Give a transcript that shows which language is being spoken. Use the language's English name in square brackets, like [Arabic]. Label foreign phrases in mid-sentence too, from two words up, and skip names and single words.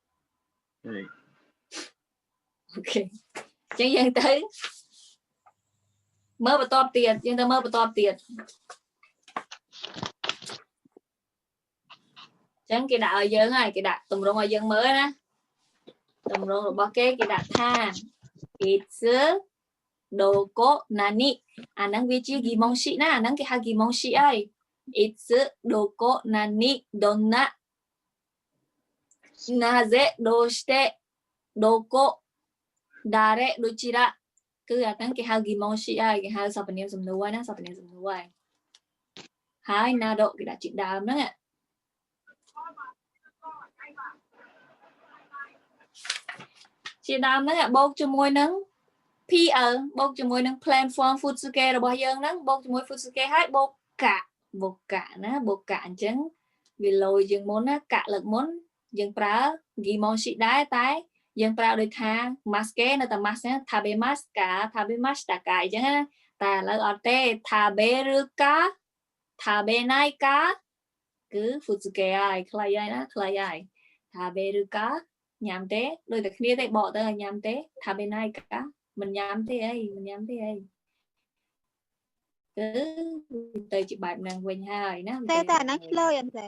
[Khmer] អូខេអញ្ចឹងយើងទៅមើលបន្តទៀតអញ្ចឹងគេដាក់ឲ្យយើងហើយគេដាក់តម្រងឲ្យយើងមើលណាតម្រងរបស់គេដាក់ថា [Japanese] いつ どこ 何 [Khmer] អាហ្នឹងវាជាហ្គីម៉ុងស៊ីណាអាហ្នឹងគេហៅហ្គីម៉ុងស៊ីហើយ [Japanese] いつ どこ 何 どんななぜ どうして どこ だれ どちら [Khmer] គឺអាហ្នឹងគេហៅហ្គីម៉ុងស៊ីហើយគេហៅសព្វនាមសំណួរណាសព្វនាមសំណួរហើយ nado គេដាក់ជាដើមហ្នឹងជាដើមហ្នឹងបូក ជាមួយនឹង PL បូកជាមួយនឹង [English] plan form [Khmer] futsuke របស់យើងហ្នឹងបូកជាមួយ futsuke ហើយបូកកាណាបូកកាអញ្ចឹង វាលយយើងមុនណាកាលើកមុនយើងប្រើ gimoshi ដែរតែយើងប្រើដូចថា maske នៅតែ mas ណា [Japanese] 食べますか 食べましたか [Khmer] អញ្ចឹងណាតែឥឡូវអត់ទេ [Japanese] 食べるか 食べないか [Khmer] គឺ futsuke ហើយខ្លីហើយណាខ្លីហើយ [Japanese] 食べるか [Khmer] ញ៉ាំទេដូចតែគ្នាទេបកទៅឲ្យញ៉ាំទេ [Japanese] 食べないか [Khmer] មិនញ៉ាំទេអីគឺទៅជាបែបហ្នឹងវិញហើយណា តែអាហ្នឹងឆ្លើយអត់ទេ